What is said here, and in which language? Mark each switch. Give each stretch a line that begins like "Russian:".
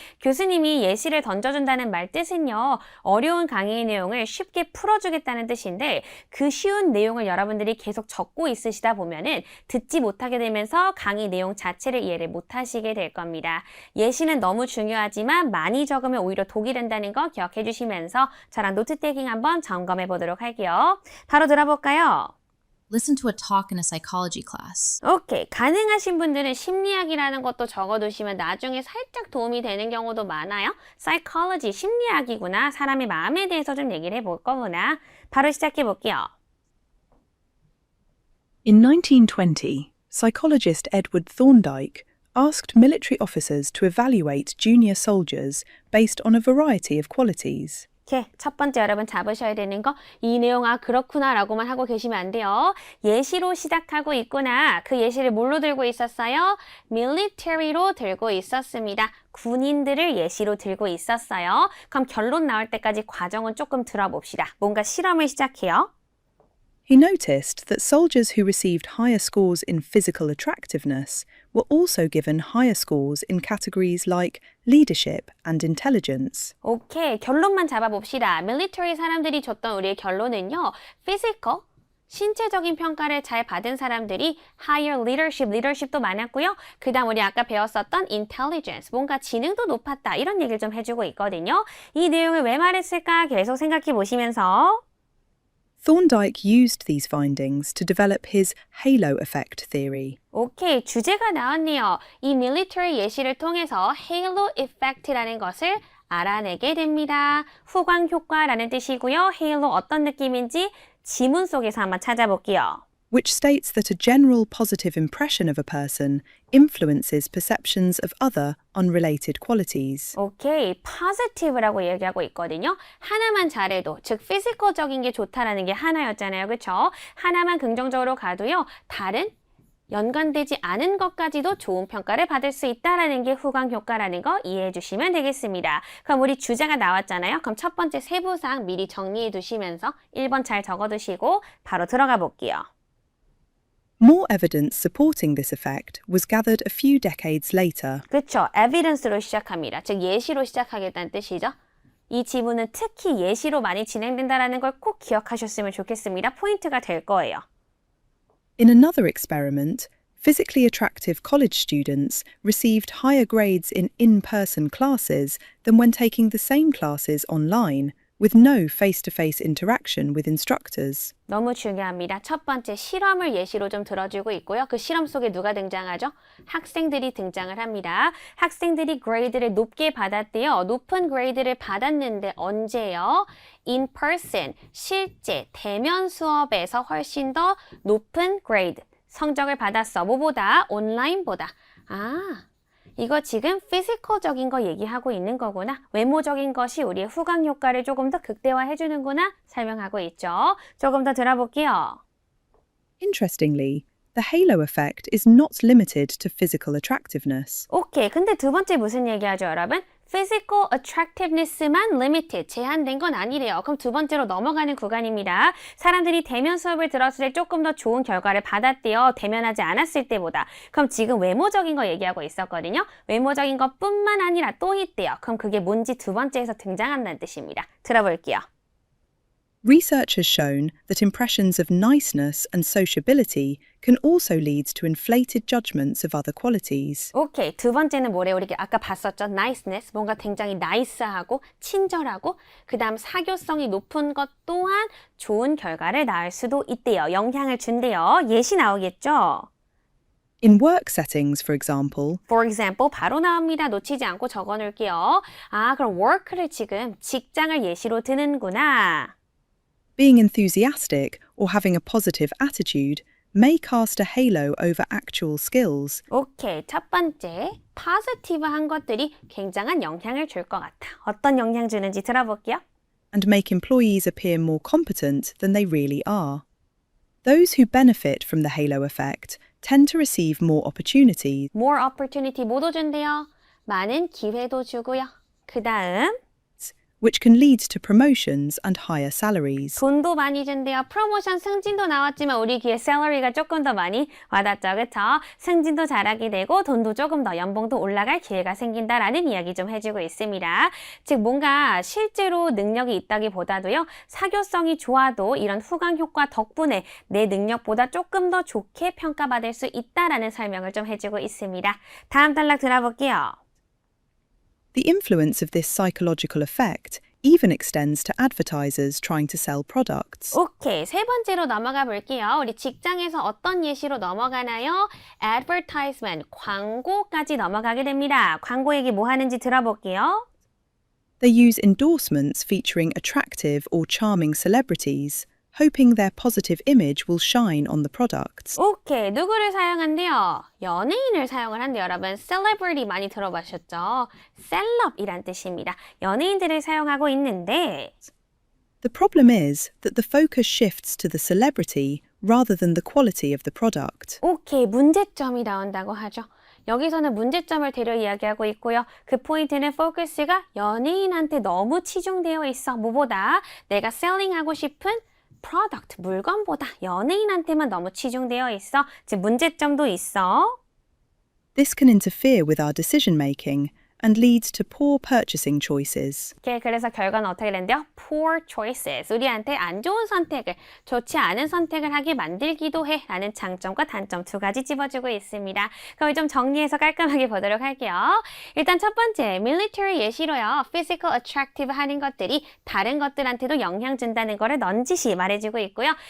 Korean: 교수님이 예시를 던져준다는 말 뜻은요. 어려운 강의의 내용을 쉽게 풀어주겠다는 뜻인데 그 쉬운 내용을 여러분들이 계속 적고 있으시다 보면은 듣지 못하게 되면서 강의 내용 자체를 이해를 못하시게 될 겁니다. 예시는 너무 중요하지만 많이 적으면 오히려 독이 된다는 거 기억해 주시면서 저랑 노트 테이킹 한번 점검해 보도록 할게요. 바로 들어볼까요?
English: Listen to a talk in a psychology class.
Korean: 오케이. 가능하신 분들은 심리학이라는 것도 적어두시면 나중에 살짝 도움이 되는 경우도 많아요. psychology, 심리학이구나. 사람의 마음에 대해서 좀 얘기를 해볼 거구나. 바로 시작해 볼게요.
English: In 1920, psychologist Edward Thorndike asked military officers to evaluate junior soldiers based on a variety of qualities.
Korean: 이렇게 첫 번째 여러분 잡으셔야 되는 거 이 내용 그렇구나 라고만 하고 계시면 안 돼요. 예시로 시작하고 있구나. 그 예시를 뭘로 들고 있었어요? military로 들고 있었습니다. 군인들을 예시로 들고 있었어요. 그럼 결론 나올 때까지 과정은 조금 들어봅시다. 뭔가 실험을 시작해요.
English: He noticed that soldiers who received higher scores in physical attractiveness were also given higher scores in categories like leadership and intelligence.
Korean: 오케이, 결론만 잡아봅시다. military 사람들이 줬던 우리의 결론은요. physical, 신체적인 평가를 잘 받은 사람들이 higher leadership도 많았고요. 그 다음 우리 아까 배웠었던 intelligence, 뭔가 지능도 높았다. 이런 얘기를 좀 해주고 있거든요. 이 내용을 왜 말했을까 계속 생각해 보시면서
English: Thorndike used these findings to develop his halo effect theory.
Korean: 오케이, 주제가 나왔네요. 이 military 예시를 통해서 halo effect라는 것을 알아내게 됩니다. 후광 효과라는 뜻이고요. halo 어떤 느낌인지 지문 속에서 한번 찾아볼게요.
English: Which states that a general positive impression of a person influences perceptions of other unrelated qualities.
Korean: 오케이, positive라고 얘기하고 있거든요. 하나만 잘해도, 즉 피지컬적인 게 좋다라는 게 하나였잖아요. 그렇죠? 하나만 긍정적으로 가도요. 다른 연관되지 않은 것까지도 좋은 평가를 받을 수 있다라는 게 후광 효과라는 거 이해해 주시면 되겠습니다. 그럼 우리 주제가 나왔잖아요. 그럼 첫 번째 세부사항 미리 정리해 두시면서 1번 잘 적어 두시고 바로 들어가 볼게요.
English: More evidence supporting this effect was gathered a few decades later.
Korean: 그렇죠. evidence로 시작합니다. 즉 예시로 시작하겠다는 뜻이죠. 이 지문은 특히 예시로 많이 진행된다는 걸 꼭 기억하셨으면 좋겠습니다. 포인트가 될 거예요.
English: In another experiment, physically attractive college students received higher grades in in-person classes than when taking the same classes online, with no face-to-face interaction with instructors.
Korean: 너무 중요합니다. 첫 번째 실험을 예시로 좀 들어주고 있고요. 그 실험 속에 누가 등장하죠? 학생들이 등장을 합니다. 학생들이 그레이드를 높게 받았대요. 높은 그레이드를 받았는데 언제요?
English: In person,
Korean: 실제 대면 수업에서 훨씬 더 높은 그레이드, 성적을 받았어. 뭐보다? 온라인보다. 아, 이거 지금 피지컬적인 거 얘기하고 있는 거구나. 외모적인 것이 우리의 후광 효과를 조금 더 극대화해 주는구나 설명하고 있죠. 조금 더 들어볼게요.
English: Interestingly, the halo effect is not limited to physical attractiveness.
Korean: 오케이. 근데 두 번째 무슨 얘기하죠, 여러분?
English: Physical attractiveness
Korean: 만 limited, 제한된 건 아니래요. 그럼 두 번째로 넘어가는 구간입니다. 사람들이 대면 수업을 들었을 때 조금 더 좋은 결과를 받았대요. 대면하지 않았을 때보다. 그럼 지금 외모적인 거 얘기하고 있었거든요. 외모적인 것뿐만 아니라 또 있대요. 그럼 그게 뭔지 두 번째에서 등장한다는 뜻입니다. 들어볼게요.
English: Research has shown that impressions of niceness and sociability can also lead to inflated judgments of other qualities.
Korean: 오케이. 두 번째는 뭐래? 우리 아까 봤었죠? niceness. 뭔가 굉장히 나이스하고 친절하고 그 다음 사교성이 높은 것 또한 좋은 결과를 낳을 수도 있대요. 영향을 준대요. 예시 나오겠죠?
English: In work settings, for example, For example,
Korean: 바로 나옵니다. 놓치지 않고 적어놓을게요. 아, 그럼 work를 지금 직장을 예시로 드는구나.
English: being enthusiastic or having a positive attitude may cast a halo over actual skills.
Korean: 오케이. 첫 번째, positive한 것들이 굉장한 영향을 줄 것 같아. 어떤 영향 주는지 들어볼게요.
English: And make employees appear more competent than they really are. Those who benefit from the halo effect tend to receive more opportunities, More opportunity
Korean: 모두 준대요. 많은 기회도 주고요. 그 다음,
English: which can lead to promotions and higher salaries.
Korean: 돈도 많이 준대요. 프로모션 승진도 나왔지만 우리 귀에 salary가 조금 더 많이 와닿죠. 그쵸? 승진도 잘하게 되고 돈도 조금 더 연봉도 올라갈 기회가 생긴다라는 이야기 좀 해주고 있습니다. 즉 뭔가 실제로 능력이 있다기보다도요. 사교성이 좋아도 이런 후광 효과 덕분에 내 능력보다 조금 더 좋게 평가받을 수 있다라는 설명을 좀 해주고 있습니다. 다음 단락 들어볼게요.
English: The influence of this psychological effect even extends to advertisers trying to sell products.
Korean: 오케이. 세 번째로 넘어가 볼게요. 우리 직장에서 어떤 예시로 넘어가나요? advertisement, 광고까지 넘어가게 됩니다. 광고 얘기 뭐 하는지 들어볼게요.
English: They use endorsements featuring attractive or charming celebrities, hoping their positive image will shine on the products.
Korean: 오케이. 누구를 사용한대요? 연예인을 사용을 한대요. 여러분, celebrity 많이 들어보셨죠? 셀럽이란 뜻입니다. 연예인들을 사용하고 있는데
English: The problem is that the focus shifts to the celebrity rather than the quality of the product.
Korean: 오케이. 문제점이 나온다고 하죠. 여기서는 문제점을 대려 이야기하고 있고요. 그 포인트는 포커스가 연예인한테 너무 치중되어 있어. 뭐보다 내가 셀링하고 싶은 프로덕트, 물건보다 연예인한테만 너무 치중되어 있어. 즉 문제점도 있어.
English: This can interfere with our decision making and leads to poor purchasing choices.
Korean: 오케이, 그래서 결과는 어떻게 된대요?
English: Poor choices.
Korean: 우리한테 안 좋은 선택을, 좋지 않은 선택을 하게 만들기도 해. 라는 장점과 단점 두 가지 집어주고 있습니다. 그럼 좀 정리해서 깔끔하게 보도록 할게요. 일단 첫 번째, military 예시로요.
English: physical attractive
Korean: 하는 것들이 다른 것들한테도 영향 준다는 거를 넌지시 말해주고 있고요.